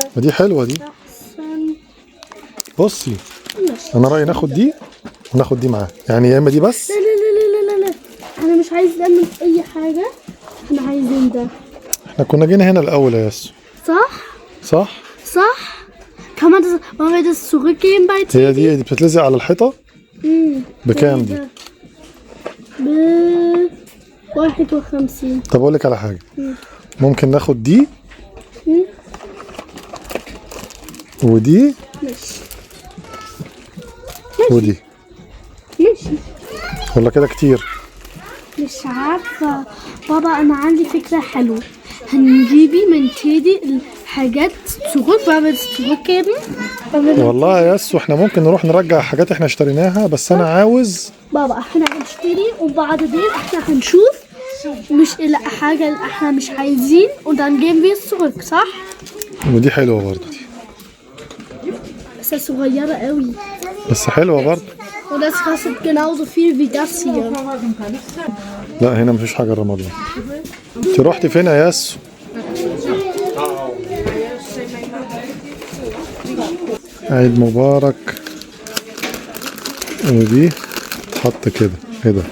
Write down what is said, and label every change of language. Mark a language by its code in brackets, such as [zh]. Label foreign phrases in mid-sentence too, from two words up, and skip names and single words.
[ar] دي حلوة دي. احسن. بصي انا رأيي ناخد دي وناخد دي معاه، يعني يا اما دي بس. لا انا مش عايز نعمل اي حاجة، احنا عايزين ده. احنا كنا جينا هنا الاول يا ياسو. صح. [de] Kann man das, wollen wir das zurückgeben bei Teddy? [ar] هي دي بتتلزق على الحيطة. بكام دي؟ ب51. طب اقول لك على حاجة، ممكن ناخد دي ودي ودي. ماشي ولا كده كتير؟ مش عارفة بابا، أنا عندي فكرة حلوة. هنجيبي من تيدي الحاجات [de] zurück, weil wir das zurückgeben. [ar] والله يا ياسو احنا ممكن نروح نرجع حاجات احنا اشتريناها، بس انا عاوز بابا احنا هنشتري وبعدين احنا هنشوف مش حاجة اللي احنا مش عايزين [de] und dann geben wir es zurück، [ar] صح؟ ودي حلوة برضه دي. بس das صغيرة قوي. بس حلوة برضه. [de] Und das kostet genauso viel wie das hier. [ar] لا هنا مفيش حاجة رمضان. انت رحتي فين يا ياسو؟ عيد مبارك. ودي تحط كده. ايه ده؟